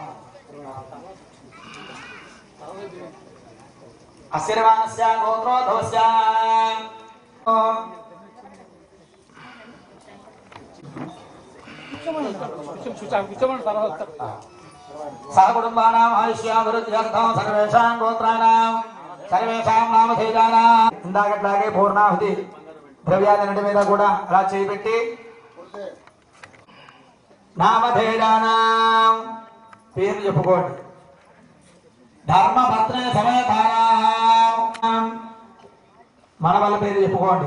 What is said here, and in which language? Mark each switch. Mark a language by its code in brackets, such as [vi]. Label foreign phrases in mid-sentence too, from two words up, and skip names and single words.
[sa] आशीर्वादस्य गोत्रोद्भवस्य सह कुटुम्बानाम् आयुष्याभिवृद्ध्यर्थं सर्वेषां गोत्राणां सर्वेषां नामधेयानां [te] ఇందాకట్లాగే పూర్ణాహుతి ద్రవ్యాలన్నిటి మీద కూడా అలా చేయిపెట్టి నామధేయానాం పేరు చెప్పుకోండి. [sa] ధర్మపత్ని సమేతానాం [te] మన వాళ్ళ పేరు చెప్పుకోండి.